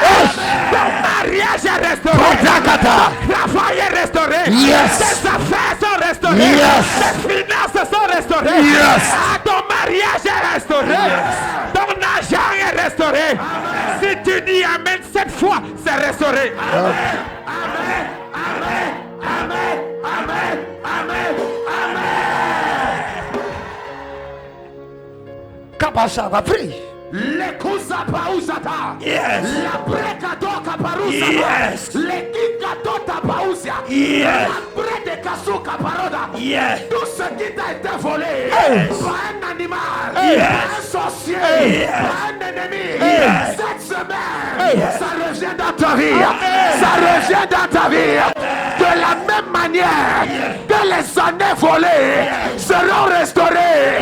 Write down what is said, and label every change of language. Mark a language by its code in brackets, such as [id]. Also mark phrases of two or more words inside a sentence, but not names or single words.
[fr] Ton mariage est restauré, ton travail est restauré, tes affaires sont restaurées, tes finances sont restaurées, ton mariage est restauré, ton argent est restauré. Si tu dis Amen 7 fois, c'est restauré. Amen, Amen, Amen, Amen, Amen, Amen, Amen. Kabasha va prier. Les cousa pausata. Yes. La brecato caparusa. Yes. Les gigato tapausia. Yes. La brede kasuka paroda. Yes. Tout ce qui t'a été volé Yes. par un animal, Yes. par un sorcier, Yes. par un ennemi, Yes. cette semaine, Yes. ça revient dans ta vie. Ça revient dans ta vie. De la même manière que les années volées seront restaurées.